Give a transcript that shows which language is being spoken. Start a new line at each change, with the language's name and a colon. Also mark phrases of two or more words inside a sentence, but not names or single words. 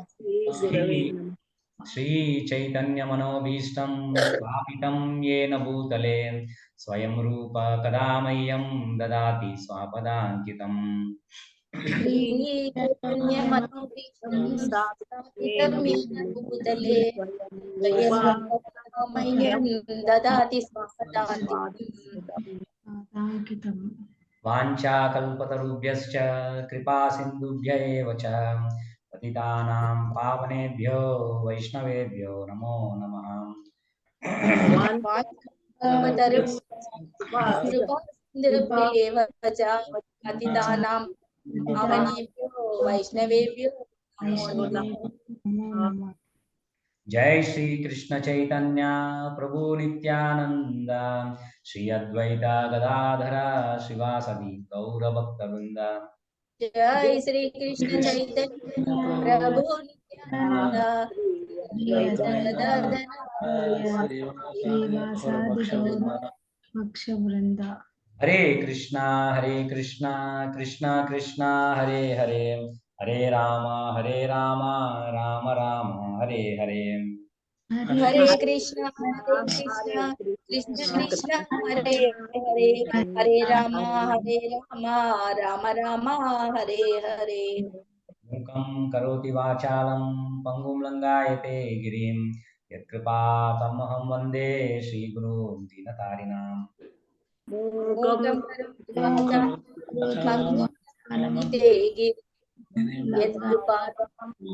Sanskrit: శ్రీ చైతన్య మనోభీష్టం స్థాపితం యేన భూతలే స్వయం రూప కదా మह्यं దదాతి స్వపదాంకితం. శ్రీ చైతన్య మనోభీష్టం స్థాపితం యేన భూతలే స్వయం రూప మह्यं దదాతి స్వపదాంకితం. వాంఛాకల్పతరుభ్యశ్చ కృపా సింధుభ్య ఏవ చ పతితానాం పావనేభ్యో వైష్ణవేభ్యో నమో నమః. పతితానాం పావనేభ్యో వైష్ణవేభ్యో నమో నమః. జై శ్రీ కృష్ణ చైతన్య ప్రభు నిత్యానంద శ్రీ అద్వైత గదాధర శ్రీవాసది గౌరభక్తవృంద. జై శ్రీ కృష్ణ చైతన్య ప్రభు నిత్యానంద వృంద. హరే కృష్ణ కృష్ణ కృష్ణ హరే హరే, హరే రామ రామ రామ హరే హరే. హరే కృష్ణ కృష్ణ కృష్ణ హరే హరే, హరే రామ రామ రామ హరే హరే. మూకం కరోతి వాచాలం పంగుం లంఘాయతే గిరిం యత్కృపాతమహం వందే శ్రీగురుం దీనతారిణాం. మూకం కరోతి వాచాలం పంగుం లంఘాయతే గిరిం యద్కృపాతమం